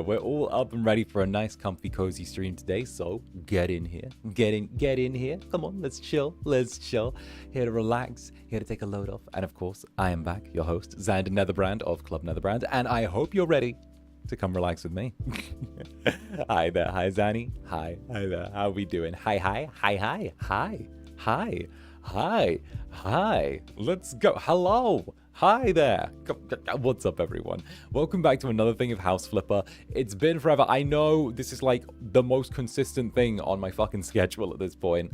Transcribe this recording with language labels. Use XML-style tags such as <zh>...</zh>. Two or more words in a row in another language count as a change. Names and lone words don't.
<en>We're all up and ready for a nice, comfy, cozy stream today. So get in here. Get in here. Come on, let's chill. Let's chill. Here to relax. Here to take a load off. And of course, I am back, your host, Zander Netherbrand of Club Netherbrand. And I hope you're ready to come relax with me. Hi there. Hi, Zanny. Hi. Hi there. How we doing? Hi, hi. Hi, hi. Hi. Hi, hi, hi. Let's go. Hello. Hi there. What's up, everyone? Welcome back to another thing of House Flipper. It's been forever. I know this is like the most consistent thing on my fucking schedule at this point.</en>